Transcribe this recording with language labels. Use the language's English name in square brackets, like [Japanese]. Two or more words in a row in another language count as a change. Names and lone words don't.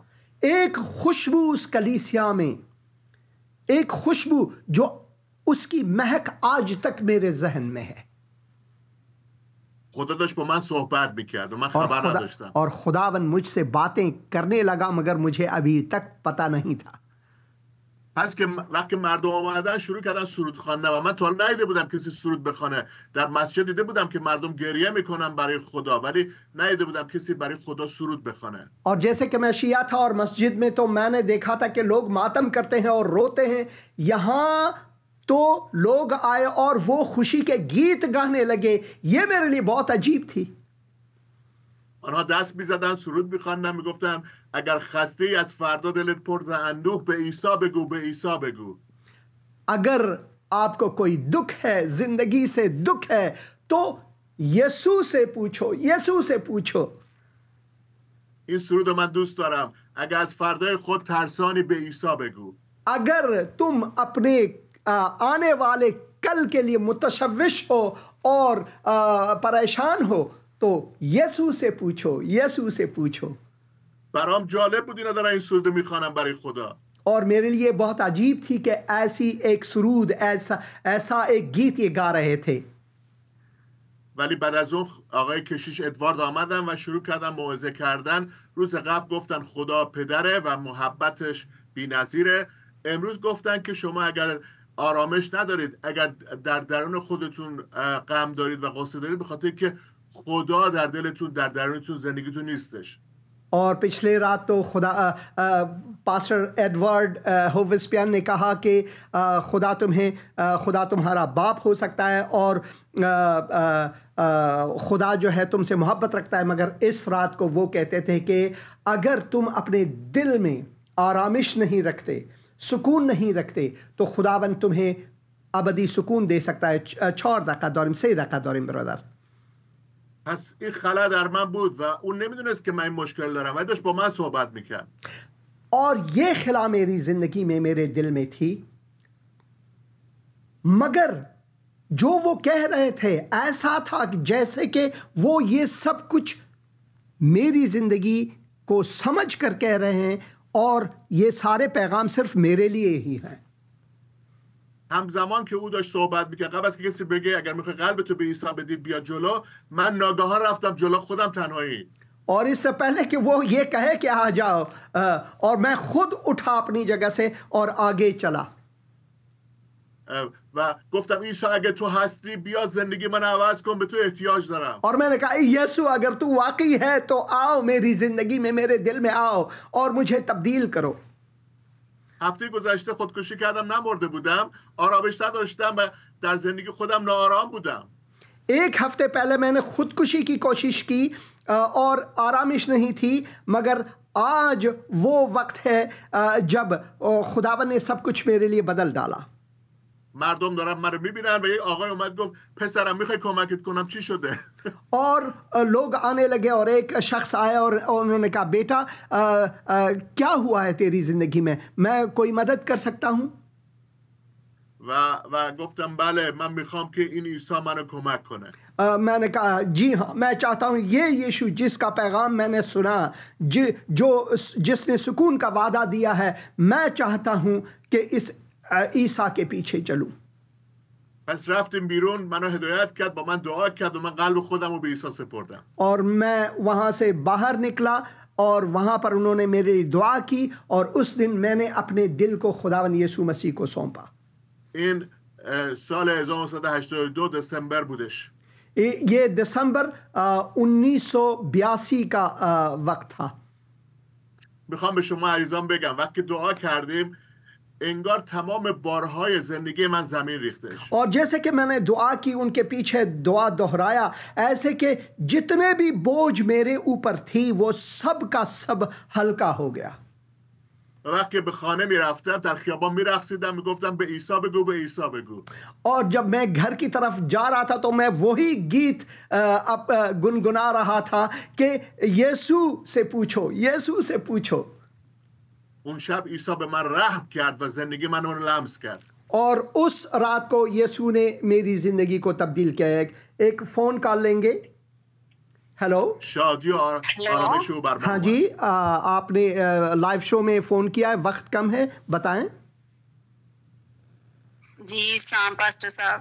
[Hindi] एक खुशबू उस कलीसिया में, एक खुशबू जो उसकी महक आज तक मेरे जहन में है. [Persian] خدا داشت با من صحبت میکرد و من خبر نداشتم. [Hindi] और खुदावंद मुझसे बातें करने लगा, मगर मुझे अभी तक पता नहीं था. [Persian] پس که وقتی مردم آمدن شروع کردن سرود خواندن و من تا ندیده بودم کسی سرود بخونه. در مسجد دیده بودم که مردم گریه میکنن برای خدا، ولی ندیده بودم کسی برای خدا سرود بخونه. [Hindi] और जैसे कि मैं शिया था और मस्जिद में, तो मैंने देखा था कि लोग मातम करते हैं और रोते हैं. यहाँ तो लोग आए और वो खुशी के गीत गाने लगे. ये मेरे लिए बहुत अजीब थी. [Persian] آنها دست میزدن، سرود میخواندن، میگفتن اگر خسته ای از فردا دلت پر ز اندوه به عیسی بگو، به عیسی بگو. [Hindi] अगर आपको कोई दुख है, जिंदगी से दुख है, तो यीशु से पूछो, यीशु से पूछो. [Persian] این سرود رو من دوست دارم. اگر از فردای خود ترسانی به عیسی بگو. [Hindi] अगर तुम अपने आने वाले कल के लिए मुतशव्विश हो और परेशान हो तो यीशु से पूछो. [Persian] برام جالب بود اینا دارن این سرود میخوانن برای خدا. [Hindi] और मेरे लिए बहुत अजीब थी कि ऐसी एक सुरूद ऐसा एक गीत ये गा रहे थे. [Persian] ولی بعد از اون آقای کشیش ادوارد آمدن و شروع کردن موعظه کردن. روز قبل گفتن خدا پدره و محبتش بی‌نظیره. امروز گفتن که شما اگر آرامش ندارید، اگر در درون خودتون غم دارید و غصه دارید، به خاطر که خدا در دلتون، در درونتون، زندگیتون نیستش. [Hindi] और पिछले रात तो पास्टर एडवर्ड होविस्पियन ने कहा कि खुदा तुम्हारा बाप हो सकता है और खुदा जो है तुमसे मोहब्बत रखता है, मगर इस रात को वो कहते थे कि अगर तुम अपने दिल में आरामिश नहीं रखते, सुकून नहीं रखते, तो खुदावन तुम्हें अबदी सुकून दे सकता है. [Persian] 4 دقیقه داریم، 3 دقیقه داریم برادر. پس این خلا در من بود و اون نمیدونست که من این مشکل دارم ولی داشت با من صحبت میکرد. [Hindi] और ये खला मेरी जिंदगी में मेरे दिल में थी, मगर जो वो कह रहे थे ऐसा था कि जैसे कि वो ये सब कुछ मेरी जिंदगी को समझ कर कह रहे हैं और ये सारे पैगाम सिर्फ मेरे लिए ही हैं. [Persian] همزمان که او داشت صحبت میکرد، قبل از که کسی بگه اگر میخوای قلبتو به عیسی بدی بیا جلو، من ناگهان رفتم جلو خودم تنهایی. [Hindi] और इससे पहले कि वो ये कहे कि आ जाओ और मैं खुद उठा अपनी जगह से और आगे चला. [Persian] و گفتم عیسی اگه تو هستی بیا زندگی من عوض کن، به تو احتیاج دارم. [Hindi] और मैंने कहा यीशु अगर तू वाकई है तो आओ मेरी जिंदगी में, मेरे दिल में आओ और मुझे तब्दील करो. [Persian] هفته گذشته خودکشی کردم، نمرده بودم، آرامش نداشتم و در زندگی خودم ناآرام بودم. [Hindi] एक हफ्ते पहले मैंने खुदकुशी की कोशिश की और आरामिश नहीं थी, मगर आज वो वक्त है जब खुदावन ने सब कुछ मेरे लिए बदल डाला. [Persian] مردم دارن منو میبینن و یه آقای اومد گفت پسرم میخوای کمکت کنم، چی شده؟ [Hindi] और लोग आने लगे और एक शख्स आया और उन्होंने कहा बेटा क्या हुआ है तेरी जिंदगी में, मैं कोई मदद कर सकता हूँ. [Persian] و گفتم بله من میخوام که این عیسی منو کمک کنه. [Hindi] मैंने कहा जी हाँ, मैं चाहता हूँ ये यीशु जिसका पैगाम मैंने सुना, जिसने सुकून का वादा दिया है, मैं चाहता हूँ कि इस ईसा के पीछे चलूं. [Persian] پس رفتیم بیرون، منو هدایت کرد، با من دعا کرد و من قلب خودم رو به عیسی سپردم. [Hindi] और मैं वहाँ से बाहर निकला और वहाँ पर उन्होंने मेरे लिए दुआ की और उस दिन मैंने अपने दिल को खुदावंद यीशु मसीह को सौंपा. [Persian] این سال 1982 دسامبر بودش. [Hindi] ये दिसंबर 1982 का वक्त था. [Persian] میخوام به شما عزیزان بگم وقتی دعا کردیم انگار تمام بارهای زندگی من زمین ریختش. [Hindi] और जैसे कि मैंने दुआ की, उनके पीछे दुआ दोहराया, ऐसे कि जितने भी बोझ मेरे ऊपर थी वो सब का सब हल्का हो गया. [Persian] وقتی به خانه میرفتم در خیابان میرقصیدم، میگفتم به عیسی بگو، به عیسی بگو. [Hindi] और जब मैं घर की तरफ जा रहा था तो मैं वही गीत गुनगुना रहा था कि यीशु से पूछो, यीशु से पूछो. [Persian] اون شب عیسی به من رحم کرد و زندگی منو لمس کرد. [Hindi] और उस रात को यीशु ने मेरी जिंदगी को तब्दील किया. एक [English] phone call [Hindi] लेंगे. हेलो. शादी और आरामिश हो बार. हाँ जी, आपने [English] live show [Hindi] में फोन किया है, वक्त कम है, बताएं. जी सलाम पास्टर साहब.